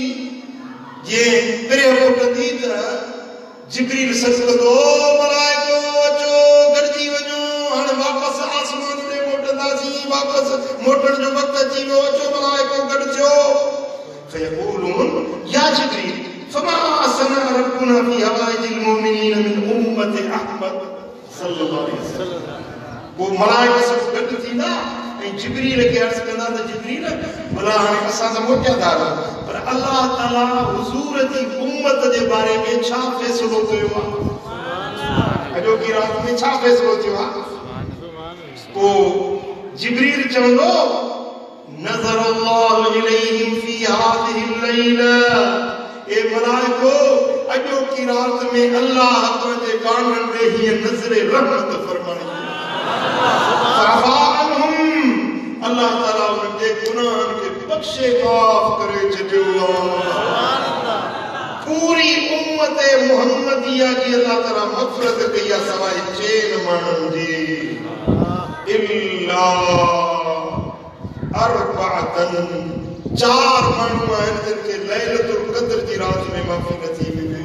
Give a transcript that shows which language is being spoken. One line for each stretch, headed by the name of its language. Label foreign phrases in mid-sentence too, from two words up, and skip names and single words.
Sindhi: ये पिरे फुटंदी त जिब्रील सॾु कंदो, मलाइको अचो गॾिजी वञो, हाणे वापसि आसमान ते मोटंदासीं, वापसि मोटण जो वक़्तु अची वियो, अचो मलाइको गॾिजो।
Arabic: فيقولون يا جبريل فما صنع ربنا في حوائج المؤمنين من أمة أحمد صلى الله عليه وسلم.
Sindhi: वो मलाइका सब गॾु थींदा ऐं जिब्रील खे अर्ज़ कंदा त जिब्रील भला हाणे असां त मोटिया था, पर अल्लाह ताला हुज़ूर जी उम्मत जे बारे में छा फ़ैसिलो कयो आहे? अॼोकी रात में छा फ़ैसिलो थियो आहे? पोइ जिब्रील चवंदो
Arabic: نظر الله إليهم في هذه الليلة,
Sindhi: ए मलाइको अॼोकी रात में अल्लाह तुंहिंजे काननि में हीअ नज़रे रहमत फरमाई। अल्लाह ताला उनके गुनाहन के बख्शे माफ करे छॾियो। पूरी उम्मत मुहम्मदिया जी अल्लाह ताला मग़फ़िरत कई आहे सवाइ 4 माण्हुनि जी।
Arabic: إلا أربعة,
Sindhi: 4 माण्हू आहिनि जिन खे लैलतुल क़द्र जी रात में माफ़ी नथी मिले।